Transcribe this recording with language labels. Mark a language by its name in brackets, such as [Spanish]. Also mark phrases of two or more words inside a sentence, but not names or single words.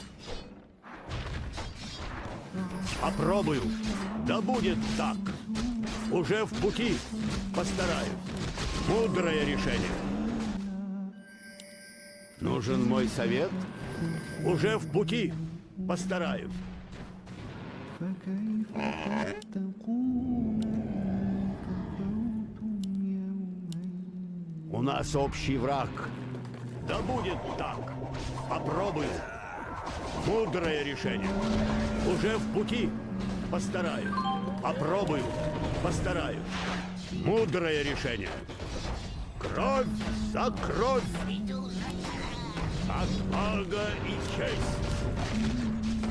[Russian] Попробую. Да будет так. Уже в пути. Постараюсь. Мудрое решение. Нужен мой совет? Уже в пути. Постараюсь. [Arabic] فكيف تتقون إن كفرتم يومين [Russian] У нас общий враг. Да будет так. Попробую. Мудрое решение. Уже в пути. Постараюсь. Попробую. Постараюсь. Мудрое решение. Кровь за кровь. Отвага и честь.